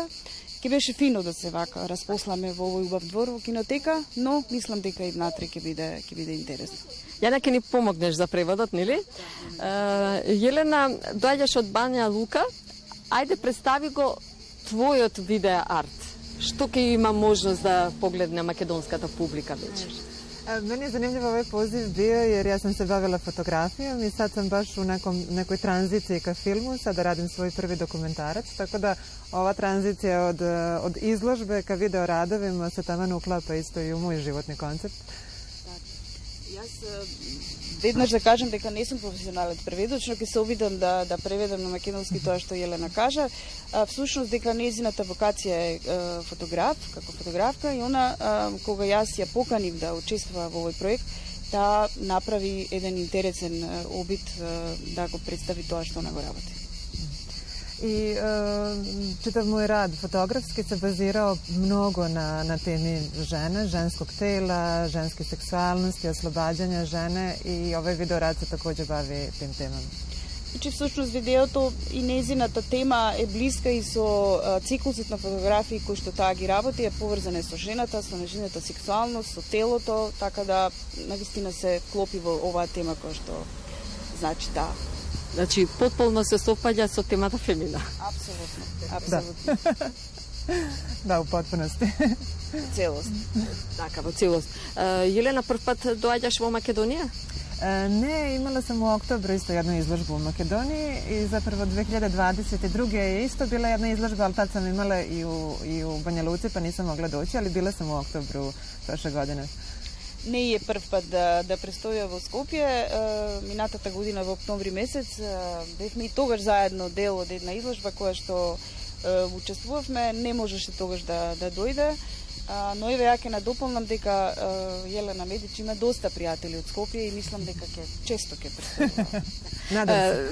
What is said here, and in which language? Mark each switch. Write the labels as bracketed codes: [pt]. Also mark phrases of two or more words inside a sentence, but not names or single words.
[mk] Ке беше фино да се вака распосламе во овој убав двор во кинотека, но мислам дека и внатре ќе биде интересно. Јана, ќе ни помогнеш за преводот, нели? Јелена, доаѓаш од Бања Лука. Ајде, представи го твојот видео арт. Што ќе има можност да погледне македонската публика вечер? [sr] Meni je zanimljiv ovaj poziv bio jer ja sam se bavila fotografijom i sad sam baš u nekoj tranziciji ka filmu, sada radim svoj prvi dokumentarac, tako da ova tranzicija od izložbe ka video radovima se taman uklapa isto i u moj životni koncept. [mk] Јас веднаш да кажам дека не сум професионален преведоч, но ќе се обидам да преведам на македонски тоа што Јелена кажа. Всушност дека нејзината вокација е фотограф, како фотографка, и она кога јас ја поканив да учествува во овој проект, да направи еден интересен обид да го представи тоа што она го работи. [sr] I čitav moj rad fotografski se bazirao mnogo na temi žene, ženskog tela, ženske seksualnosti, oslobađanja žene i ovaj video rad se takođe bavi tim temama. [mk] Значи всушност видеото и незината тема е блиска и со циклусот на фотографии кои што таа ги работи, е поврзана со жената, со нежината сексуалност, со телото, така да навистина се клопи во оваа тема која што значи да. Значи, потполно се совпаѓа со темата фемина. Апсолутно, апсолутно. [sr] Да, у потпуности. [mk] Целост. Така, во целост. Јелена, прв пат доаѓаш во Македонија? [sr] Ne, imala sam u oktobru isto jednu izložbu u Makedoniji i zapravo 2022. je isto bila jedna izložba, ali tad sam imala i u Banja Luci pa nisam mogla doći, ali bila sam u oktobru prošle godine. [mk] Не е прв пат да престоја во Скопје. Минатата година во октомври месец бевме и тогаш заедно дел од една изложба која што учествувавме. Не можеше тогаш да дојде. Но еве ја ќе надополнам дека Јелена Медич има доста пријатели од Скопје и мислам дека често ќе престојува.